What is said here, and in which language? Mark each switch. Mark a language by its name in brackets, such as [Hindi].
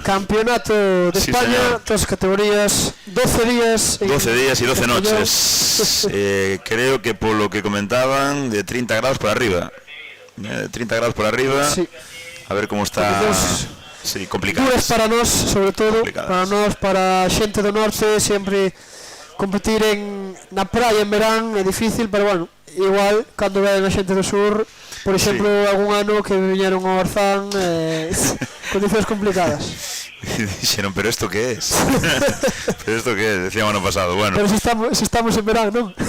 [Galician] Campeonato de España, todas categorías, 12 días... 12 días e 12 noches. Creo que polo que comentaban, de 30 grados por arriba. 30 grados por arriba, sí. A ver como está. Sí, complicado. Duras para nós, sobre todo, para nós, para xente do norte, sempre competir na praia en verán é difícil, pero bueno, igual, cando ven a xente do sur, por exemplo, algún ano que viñeron ao Orzán, condicións complicadas. Dixeron, [Spanish] pero esto que es? Pero esto que es, decíamos [Galician] ano pasado, [Spanish] bueno. [Galician] Pero si estamos en verán, non?